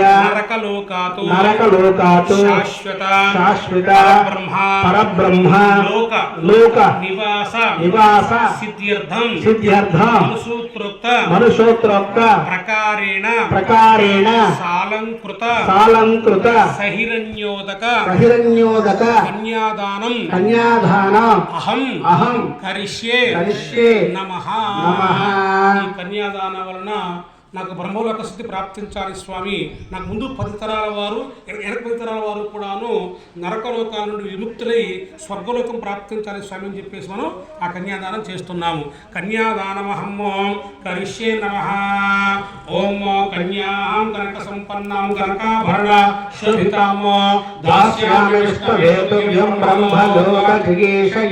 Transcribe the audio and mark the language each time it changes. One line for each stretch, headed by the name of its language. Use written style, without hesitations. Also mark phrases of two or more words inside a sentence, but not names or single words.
Sanskrit: नरकलोकात् शाश्वत परब्रह्म लोक निवास सिद्ध्यर्थं मनुष्योक्त प्रकारेण सालंकृत सहिरण्योदक कन्यादानम् अहं करिष्ये नमः।
Telugu: कन्यादान वलన నాకు బ్రహ్మలోక స్థితి ప్రాప్తించాలి స్వామి, నాకు ముందు 10 తరాల వారు 10 తరాల వారు కూడాను నరకలోకాల నుండి విముక్తులై స్వర్గలోకం ప్రాప్తించాలి స్వామి అని చెప్పేసి మనం ఆ కన్యాదానం చేస్తున్నాము.
Sanskrit: కన్యాదానమహం కరిష్యే నమః. ఓం కన్యాం కనక సంపన్నాం కనకాభరణ శోభితాం దాస్యామి విష్ణువేతుభ్యం బ్రహ్మలోక జిగీషయ.